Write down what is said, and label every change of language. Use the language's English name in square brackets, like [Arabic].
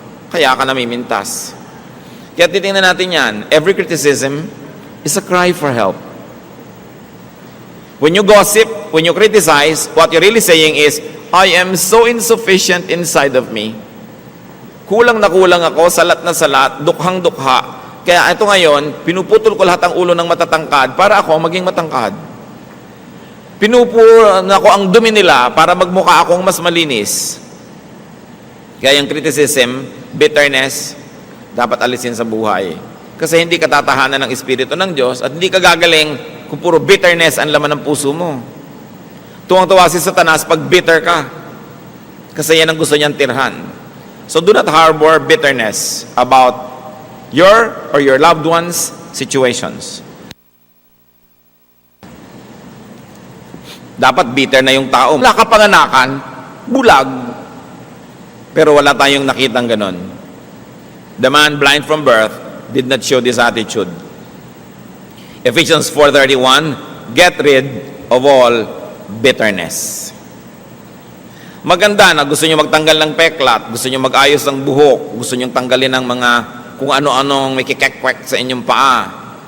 [Filipino] Kaya ka namimintas. Kaya titingnan natin yan. [English] Every criticism is a cry for help. When you gossip, when you criticize, what you're really saying is, I am so insufficient inside of me. [Filipino] Kulang na kulang ako, salat na salat, dukhang dukha. Kaya ito ngayon, pinuputol ko lahat ang ulo ng matatangkad para ako maging matangkad. Pinupunan ako ang dumi nila para magmukha akong mas malinis. Kaya yung criticism, bitterness, dapat alisin sa buhay. Kasi hindi ka tatahanan ng Espiritu ng Diyos at hindi ka gagaling kung puro bitterness ang laman ng puso mo. Tuwang-tuwa si Satanas pag bitter ka. Kasi yan ang gusto niyang tirhan. [English] So do not harbor bitterness about your or your loved ones' situations. [Filipino] Dapat bitter na yung tao. Wala ka panganakan, bulag. Pero wala tayong nakitang ganon. [English] The man blind from birth did not show this attitude. Ephesians 4:31, get rid of all bitterness. [Filipino] Maganda na gusto nyo magtanggal ng peklat, gusto nyo mag-ayos ng buhok, gusto nyo tanggalin ng mga kung ano-anong may kikekwek sa inyong paa.